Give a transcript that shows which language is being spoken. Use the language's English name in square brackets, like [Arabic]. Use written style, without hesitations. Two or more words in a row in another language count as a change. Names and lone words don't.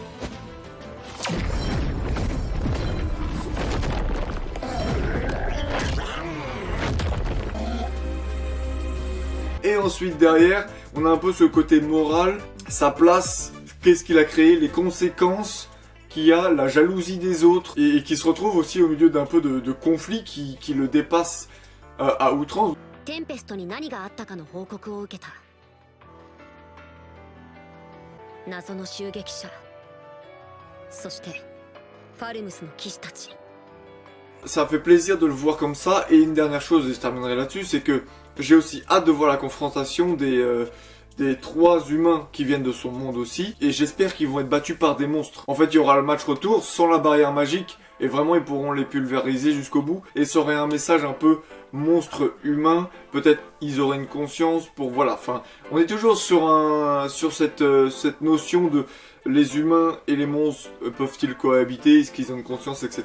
[French] Et ensuite derrière, on a un peu ce côté moral, sa place, qu'est-ce qu'il a créé, les conséquences qu'il y a, la jalousie des autres, et qui se retrouve aussi au milieu d'un peu de conflits qui le dépassent à outrance. [Japanese] Tempest に何があったかの報告を受けた。謎の襲撃者、そしてファルムスの騎士たち。 [French] Ça fait plaisir de le voir comme ça, et une dernière chose, et je terminerai là-dessus, c'est que j'ai aussi hâte de voir la confrontation des 3 humains qui viennent de son monde aussi, et j'espère qu'ils vont être battus par des monstres. En fait, il y aura le match retour sans la barrière magique, et vraiment ils pourront les pulvériser jusqu'au bout, et ça aurait un message un peu monstre humain, peut-être ils auraient une conscience pour, voilà, enfin, on est toujours sur cette notion de les humains et les monstres peuvent-ils cohabiter, est-ce qu'ils ont une conscience, etc.